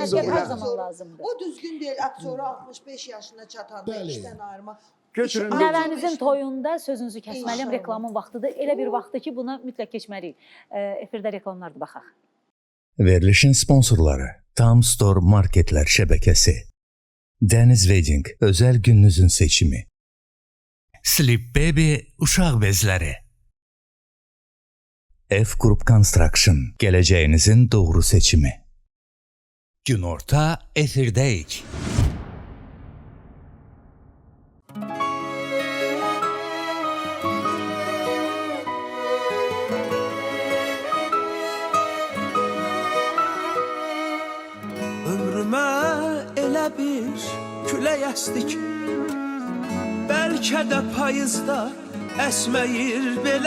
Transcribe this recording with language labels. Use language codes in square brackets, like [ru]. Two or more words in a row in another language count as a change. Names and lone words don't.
[az] Sənətkar hər doğru. zaman lazımdır. O düzgün deyil. Aktyoru 65 yaşına çatanda Bəli. işdən ayırma. Götürün. Nəvənizin toyunda sözünüzü kəsməliyəm, İnşallah. reklamın vaxtıdır. Elə bir vaxtdır ki, buna mütləq keçməliyik. Efirdə reklamlardır, baxaq. [tr] Verilişin sponsorları Tam Store Marketler şebekesi. Deniz Wedding özel gününüzün seçimi. [az] Sleep Baby uşaq bezləri. [tr] F Group Construction geleceğinizin doğru seçimi. [az] Günorta efirdəyik. Ömrümə elə bir külək əsdi ki, bəlkə də payızda əsməyir belə.